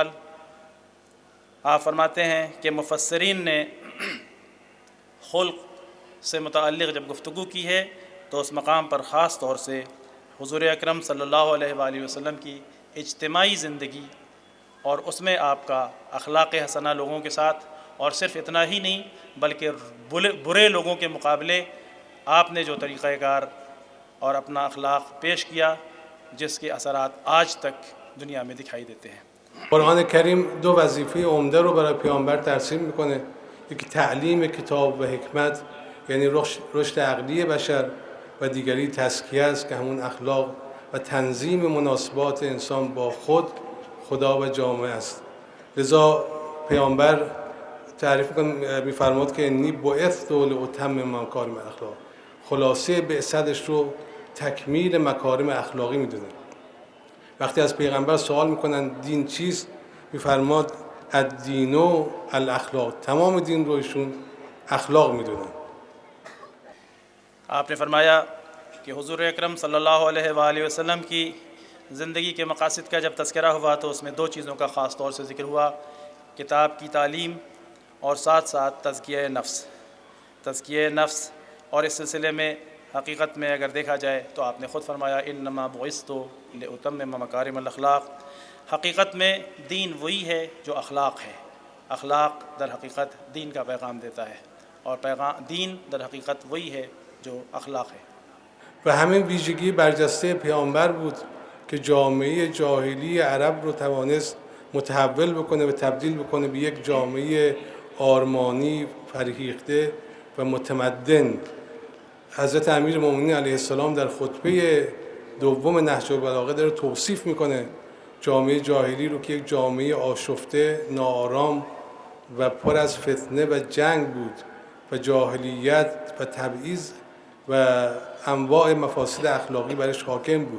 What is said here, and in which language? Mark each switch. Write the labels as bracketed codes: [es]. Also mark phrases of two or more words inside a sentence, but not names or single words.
[ur] آپ فرماتے ہیں کہ مفسرین نے خلق سے متعلق جب گفتگو کی ہے تو اس مقام پر خاص طور سے حضور اکرم [ar] صلى الله عليه وسلم [ur] کی اجتماعی زندگی اور اس میں آپ کا اخلاق حسنہ لوگوں کے ساتھ، اور صرف اتنا ہی نہیں بلکہ برے لوگوں کے مقابلے آپ نے جو طریقہ کار اور اپنا اخلاق پیش کیا جس کے اثرات آج تک دنیا میں دکھائی دیتے ہیں. [fa] قرآن کریم دو وظیفه عمده رو برای پیامبر ترسیم میکنه. یکی تعلیم کتاب و حکمت، یعنی رشد عقلی بشر، و دیگری تزکیه است که همون اخلاق و تنظیم مناسبات انسان با خود، خدا و جامعه است. لذا پیامبر تعریف میفرماد که [ar] انی بعثت لاتمم مکارم الاخلاق. [fa] خلاصه بعثتش رو تکمیل مکارم اخلاقی میدونه. وقتی از پیغمبر سوال میکنن دین چیست، میفرماد [ar] الدین و الاخلاق. [fa] تمام دین رو ایشون اخلاق میدونن. [ur] آپ نے فرمایا کہ حضور اکرم [ar] صلى الله عليه وسلم [ur] کی زندگی کے مقاصد کا جب تذکرہ ہوا تو اس میں دو چیزوں کا خاص طور سے ذکر ہوا، کتاب کی تعلیم اور ساتھ ساتھ تزکیہ نفس. اور اس سلسلے میں حقیقت میں اگر دیکھا جائے تو آپ نے خود فرمایا [ar] إنما بعثت لأتمم مكارم الأخلاق. [ur] حقیقت میں دین وہی ہے جو اخلاق ہے. اخلاق در حقیقت دین کا پیغام دیتا ہے اور دین در حقیقت وہی ہے جو اخلاق ہے. [fa] و همین ویژگی برجسته پیامبر بود که جامعه جاهلی عرب رو توانست متحول بکنه و تبدیل بکنه به یک جامعه آرمانی، فرهیخته و متمدن. حضرت امیرالمومنین علیه السلام در خطبه دوم نهج البلاغه داره توصیف میکنه جامعه جاهلی رو که یک جامعه آشفته، ناآرام و پر از فتنه و جنگ بود و جاهلیت و تبعیض و انواع مفاسد اخلاقی برش حاکم بود.